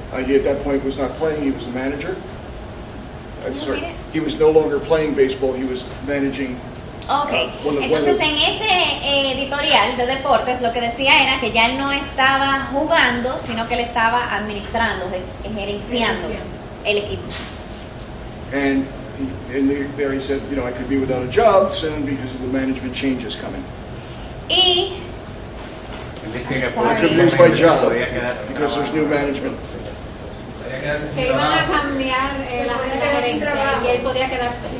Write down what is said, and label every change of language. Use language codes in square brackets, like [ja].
[en] He at that point was not playing, he was a manager. He was no longer playing baseball, he was managing. Ok, [es] Bueno, entonces bueno. en ese editorial de deportes lo que decía era que ya él no estaba jugando, sino que él estaba administrando, gerenciando el equipo. [en] And there he said, I could be without a job soon because of the management changes coming. [es] Y Él dice que [en] I could lose my job because there's new management. [es] Podría quedarse sin Que iban a trabajo. cambiar la gerencia y él podía quedarse sin